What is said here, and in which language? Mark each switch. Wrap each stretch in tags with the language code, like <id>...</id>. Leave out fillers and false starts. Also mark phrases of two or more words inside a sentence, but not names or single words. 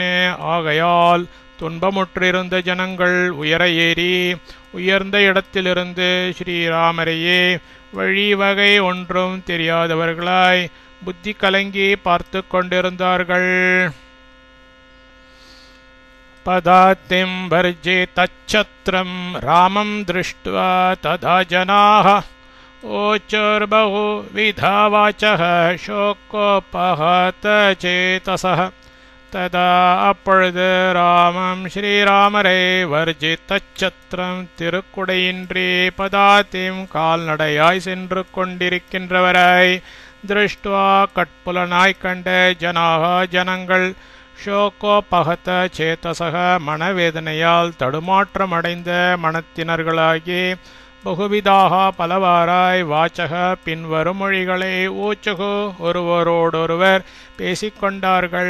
<ta>ஆகையால் துன்பமுற்றிருந்த ஜனங்கள் உயர ஏறி உயர்ந்த இடத்திலிருந்து ஸ்ரீராமரையே வழி வகை ஒன்றும் தெரியாதவர்களாய் புத்தி கலங்கி பார்த்து கொண்டிருந்தார்கள்.</ta> <sa>पदातिं वर्जितच्छत्रं रामं दृष्ट्वा तदा जनाः ओचुर्बहुविधा वाचः शोकोपहत चेतसः तदा</sa> <ta>அப்பொழுது ராமம் ஸ்ரீராமரை வர்ஜிதச்சத்திரம் திருக்குடையின்றி பதாத்திம் கால்நடையாய் சென்று கொண்டிருக்கின்றவரை திருஷ்டுவா கட்புலனாய் கண்ட ஜனங்கள்</ta> <sa>शोकोपहत चेतसः</sa> <ta>மனவேதனையால் தடுமாற்றமடைந்த மனத்தினர்களாகி பகுவிதாக பலவாராய் வாச்சக பின்வரும் மொழிகளை ஊச்சுகு ஒருவரோடொருவர் பேசிக்கொண்டார்கள்.</ta>